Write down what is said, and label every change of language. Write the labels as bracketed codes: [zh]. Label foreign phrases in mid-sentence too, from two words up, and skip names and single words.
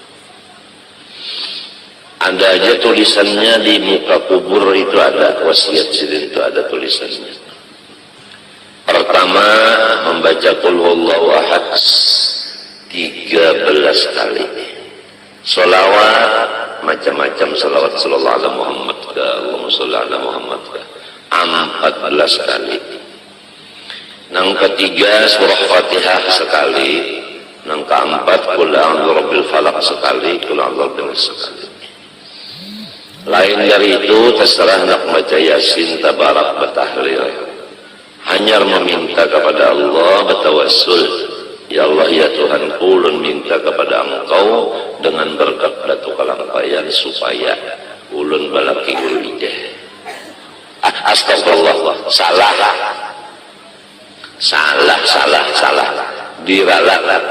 [bjn] Ada aja tulisannya di muka kubur itu, ada wasiat Sidin itu, ada tulisannya. Pertama membaca [ar] Qul huwallahu ahad [bjn] 13 kali. Sholawat macam-macam sholawat [ar] sallallahu alaihi Muhammad [bjn] ka [ar] Allahumma sholli ala Muhammad [bjn] ka 14 kali. Yang ketiga surah Fatihah sekali. Yang keempat [ar] Qul a'udzu birabbil falaq [bjn] sekali, [ar] Qul a'udzu birabbin nas [bjn] sekali. Lain dari itu terserah nak baca Yasin, tabarak, batahlil. Hanya meminta kepada Allah, bertawassul, ya Allah ya Tuhan, ulun minta kepada Engkau dengan berkat Batu Kalampayan supaya ulun balaki ulun ijeh. Astagfirullah, salah diralat.